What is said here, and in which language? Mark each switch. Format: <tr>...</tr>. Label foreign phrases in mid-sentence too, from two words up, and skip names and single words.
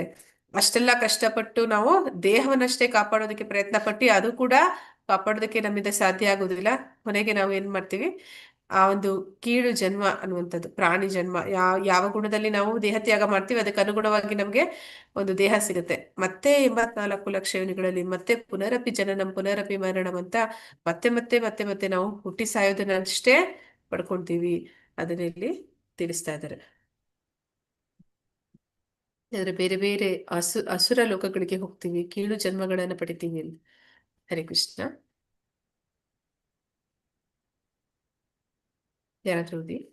<kn>ಅಷ್ಟೆಲ್ಲ ಕಷ್ಟಪಟ್ಟು ನಾವು ದೇಹವನ್ನಷ್ಟೇ ಕಾಪಾಡೋದಕ್ಕೆ ಪ್ರಯತ್ನ ಪಟ್ಟು ಅದು ಕೂಡ ಕಾಪಾಡೋದಕ್ಕೆ ನಮ್ಮಿಂದ ಸಾಧ್ಯ ಆಗುದಿಲ್ಲ. ಕೊನೆಗೆ ನಾವು ಏನ್ ಮಾಡ್ತೀವಿ, ಆ ಒಂದು ಕೀಳು ಜನ್ಮ ಅನ್ನುವಂಥದ್ದು, ಪ್ರಾಣಿ ಜನ್ಮ, ಯಾವ ಗುಣದಲ್ಲಿ ನಾವು ದೇಹ ತ್ಯಾಗ ಮಾಡ್ತೀವಿ ಅದಕ್ಕೆ ಅನುಗುಣವಾಗಿ ನಮ್ಗೆ ಒಂದು ದೇಹ ಸಿಗುತ್ತೆ. ಮತ್ತೆ 84 ಲಕ್ಷ ಯೋನಿಗಳಲ್ಲಿ ಮತ್ತೆ</kn> <sa>ಪುನರಪಿ ಜನನಂ ಪುನರಪಿ ಮರಣಂ</sa> <kn>ಅಂತ ಮತ್ತೆ ಮತ್ತೆ ಮತ್ತೆ ಮತ್ತೆ ನಾವು ಹುಟ್ಟಿ ಸಾಯೋದನ್ನಷ್ಟೇ ಪಡ್ಕೊಂತೀವಿ. ಅದನ್ನ ಇಲ್ಲಿ ತಿಳಿಸ್ತಾ ಇದ್ದಾರೆ. ಅಂದ್ರೆ ಬೇರೆ ಬೇರೆ ಅಸುರ ಲೋಕಗಳಿಗೆ ಹೋಗ್ತೀವಿ, ಕೀಳು ಜನ್ಮಗಳನ್ನ ಪಡಿತೀವಿ ಅಂತ. ಹರೇ ಕೃಷ್ಣ. ಯಾರಾದ್ರೂ ಓದಿ.</kn>